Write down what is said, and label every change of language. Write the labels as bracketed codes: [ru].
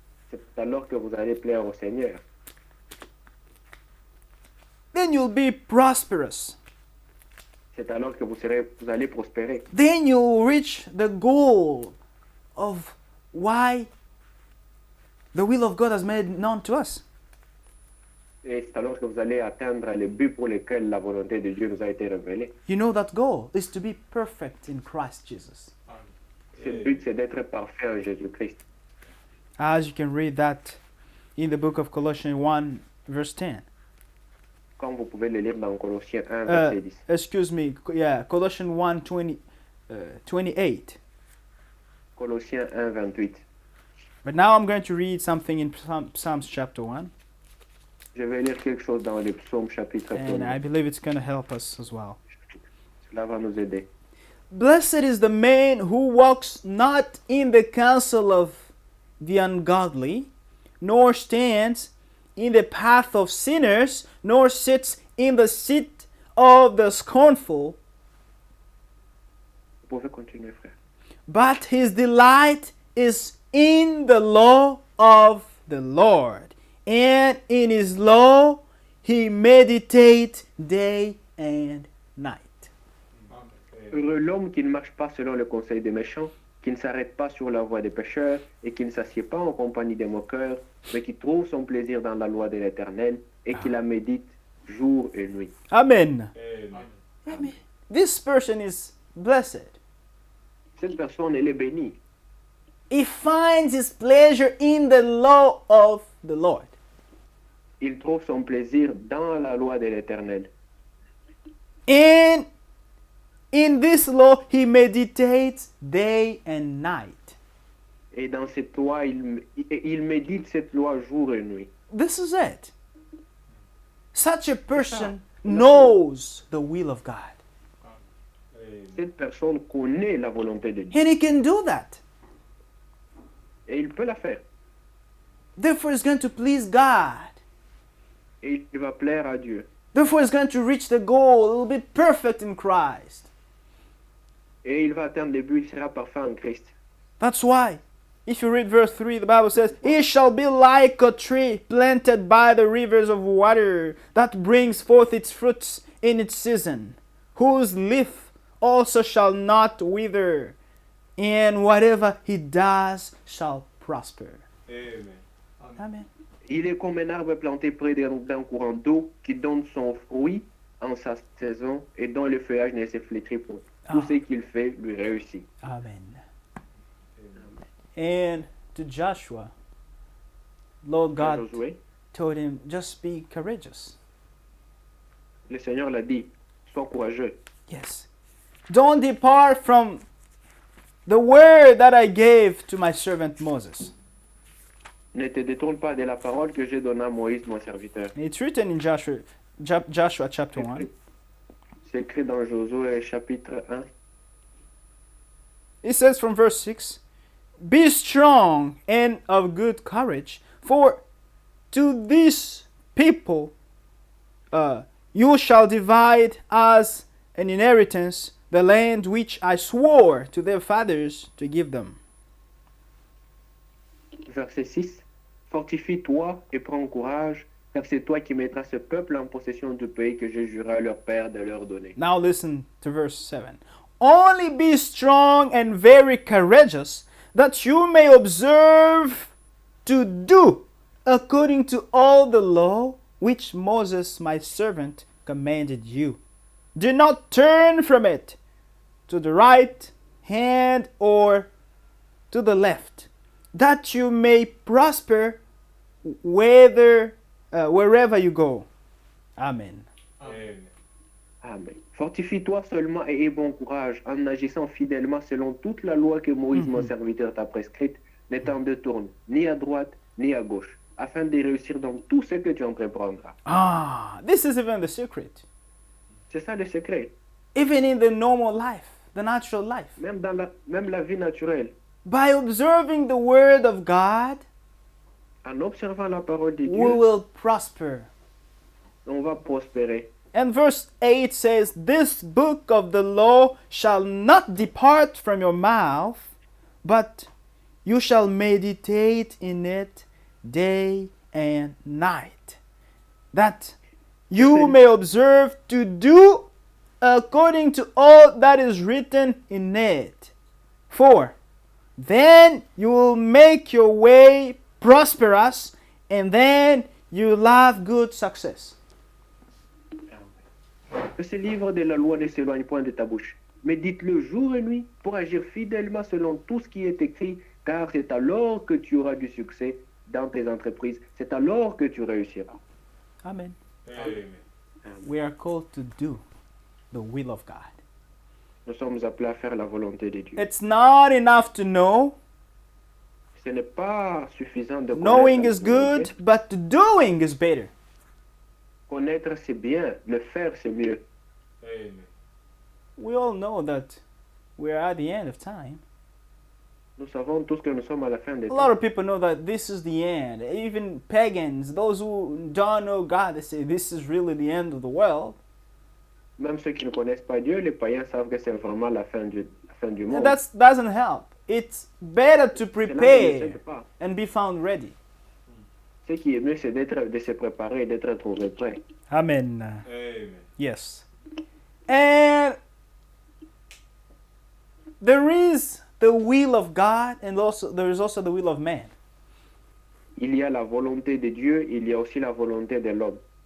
[fr] C'est alors que vous allez plaire au Seigneur. [en] Then you'll be prosperous. [fr] C'est alors que vous allez prospérer. [en] Then you'll reach the goal of why the will of God has made known to us. [fr] Et c'est alors que vous allez atteindre le but pour lequel la volonté de Dieu nous a été révélée. [en] You know that goal is to be perfect in Christ Jesus. [fr] Ce but, c'est d'être parfait en Jésus-Christ. [en] As you can read that in the book of Colossians 1, verse 10. [fr] Comme vous pouvez le lire dans Colossiens 1, verset 10. [en] Excuse me, yeah, Colossians 1, 28. [fr] Colossiens 1, 28. [en] But now I'm going to read something in Psalms chapter 1, [fr] Je vais lire quelque chose dans le psaume chapitre [en] and I believe it's going to help us as well. [fr] Cela va nous aider. [en] Blessed is the man who walks not in the counsel of the ungodly, nor stands in the path of sinners, nor sits in the seat of the scornful, [fr] Vous pouvez continuer, frère. [en] but his delight is in the law of the Lord, and in his law he meditates day and night. [fr] Heureux l'homme qui ne marche pas selon le conseil des méchants, qui ne s'arrête pas sur la voie des pécheurs et qui ne s'assied pas en compagnie des moqueurs, mais qui trouve son plaisir dans la loi de l'Éternel et qui la médite jour et nuit. Amen. Amen. [en] This person is blessed. [fr] Cette personne, elle est bénie. [en] He finds his pleasure in the law of the Lord. [fr] Il trouve son plaisir dans la loi de l'Éternel. [en] And in this law he meditates day and night. [fr] Et dans cette loi, il médite cette loi jour et nuit. [en] This is it. Such a person knows the will of God. [fr] Cette personne connaît la volonté de Dieu. [en] And he can do that. [fr] Et il peut la faire. [en] Therefore he's going to please God. [fr] Et il va plaire à Dieu. [en] Therefore he's going to reach the goal. He will be perfect in Christ. [fr] Et il va atteindre le but, il sera parfait en Christ. [en] That's why, if you read verse 3, the Bible says, He shall be like a tree planted by the rivers of water, that brings forth its fruits in its season, whose leaf also shall not wither, and whatever he does shall prosper. Amen. Amen. [fr] Il est comme un arbre planté près d'un courant d'eau qui donne son fruit en sa saison et dont le feuillage ne se flétrit point. Tout ce qu'il fait lui réussit. [en] Amen. And to Joshua, Lord God [fr] Josué, [en] told him, just be courageous. [fr] le Seigneur l'a dit, sois courageux. [en] Yes. Don't depart from the word that I gave to my servant Moses. [fr] Ne te détourne pas de la parole que j'ai donnée à Moïse, mon serviteur. [en] It's written in Joshua chapter 1. [fr] C'est écrit dans Josué chapitre 1. [en] It says from verse 6, Be strong and of good courage, for to this people you shall divide as an inheritance the land which I swore to their fathers to give them. [fr] Verset 6. Fortifie-toi et prends courage, car c'est toi qui mettras ce peuple en possession du pays que je jurai à leur père de leur donner. [en] Now listen to verse 7. Only be strong and very courageous, that you may observe to do according to all the law which Moses my servant commanded you. Do not turn from it to the right hand or to the left, that you may prosper wherever you go. Amen. Amen. Amen. [fr] Fortifie-toi seulement et aie bon courage en agissant fidèlement selon toute la loi que Moïse, mon serviteur, t'a prescrite, n'étant de tourne ni à droite ni à gauche, afin de réussir dans tout ce que tu entreprendras. [en] This is even the secret. [fr] C'est ça le secret. [en] Even in the normal life, the natural life. [fr] Même la vie naturelle, [en] By observing the word of God, [fr] en observant la parole de [en] we [fr] Dieu, [en] will prosper. [fr] on va prospérer. [en] And verse 8 says, This book of the law shall not depart from your mouth, but you shall meditate in it day and night, that you may observe to do according to all that is written in it. For then you will make your way prosperous, and then you will have good success. [fr] Que ce livre de la loi ne s'éloigne point de ta bouche. Médite-le jour et nuit pour agir fidèlement selon tout ce qui est écrit, car c'est alors que tu auras du succès dans tes entreprises. C'est alors que tu réussiras. Amen. Amen. [en] We are called to do the will of God. [fr] Nous sommes appelés à faire la volonté de Dieu. [en] It's not enough to know. [fr] Ce n'est pas suffisant de [en] Knowing is [fr] connaître. [en] good, but doing is better. [fr] Connaître, c'est bien. Le faire, c'est mieux. Amen. [en] We all know that we're at the end of time. [fr] Nous savons tous que nous sommes à la fin des [en] A lot [fr] temps. [en] of people know that this is the end. Even pagans, those who don't know God, they say this is really the end of the world. [fr] Même ceux qui ne connaissent pas Dieu, les païens savent que c'est vraiment la fin du monde. [en] And that doesn't help. It's better to [fr] Cela ne les [en] prepare [fr] aide pas. [en] and be found ready. [fr] Ce qui est mieux, c'est de se préparer et d'être trouvé prêt. Amen. Amen. [en] Yes. And there is the will of God, and also there is also the will of man. [fr] Il y a la volonté de Dieu, il y a aussi la volonté de l'homme.